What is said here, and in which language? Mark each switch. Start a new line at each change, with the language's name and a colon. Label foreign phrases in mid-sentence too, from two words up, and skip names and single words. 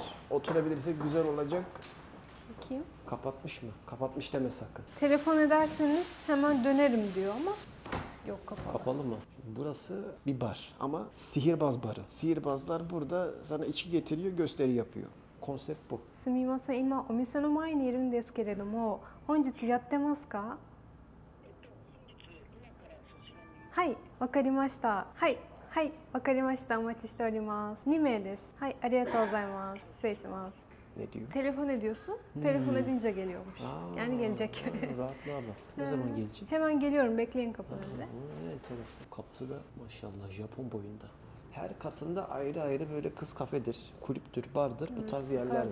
Turkish: Oturabilirsek güzel olacak. Bakayım. Kapatmış mı? Kapatmış deme sakın. Telefon ederseniz hemen dönerim diyor ama yok kapalı. Kapalı mı? Burası bir bar ama sihirbaz barı. Sihirbazlar burada sana içki getiriyor, gösteri yapıyor. Konsept bu.
Japanese: すみません、今お店の前にいるんですけれども、本日やってますか？はい、わかりました。はい、はい、わかりました。お待ちしております。2名です。はい、ありがとうございます。失礼します。
Turkish: Ne diyor? Telefon ediyorsun. Telefon edince geliyormuş. Yani gelecek. Rahatla abla. Ne zaman gelecek? Hemen geliyorum. Bekleyin kapı önünde. Enteresan. Kapısı da maşallah Japon boyunda. Her katında ayrı ayrı böyle kız kafedir, kulüptür, bardır. Bu tarz yerler tarz